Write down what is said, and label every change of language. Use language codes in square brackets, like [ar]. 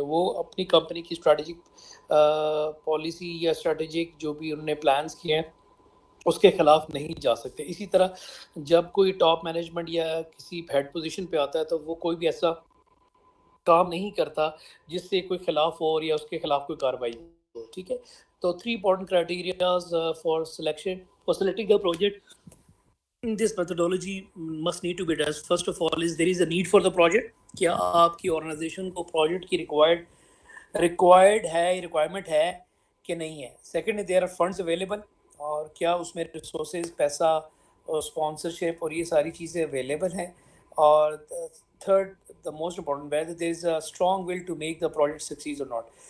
[hi] वो अपनी कंपनी की स्ट्रेटजिक पॉलिसी या स्ट्रेटजिक जो भी उन्होंने प्लान्स किए हैं उसके खिलाफ नहीं जा सकते. इसी तरह जब कोई टॉप मैनेजमेंट या किसी हेड पोजीशन पे आता है तो वो कोई भी ऐसा काम नहीं करता जिससे कोई खिलाफ हो या उसके खिलाफ कोई कार्रवाई हो. ठीक है, तो [en] 3 important criterias for selecting a project. This methodology must need to be addressed. First of all is there is a need for the project. [hi] क्या आपकी ऑर्गेनाइजेशन को प्रोजेक्ट की रिक्वायरमेंट है कि नहीं है. [en] second, there are funds available, [hi] और क्या उसमें रिसोर्सेज, पैसा और स्पॉन्सरशिप और ये सारी चीज़ें अवेलेबल हैं. [en] और third, the most important, whether there is a strong will to make the project succeed और not.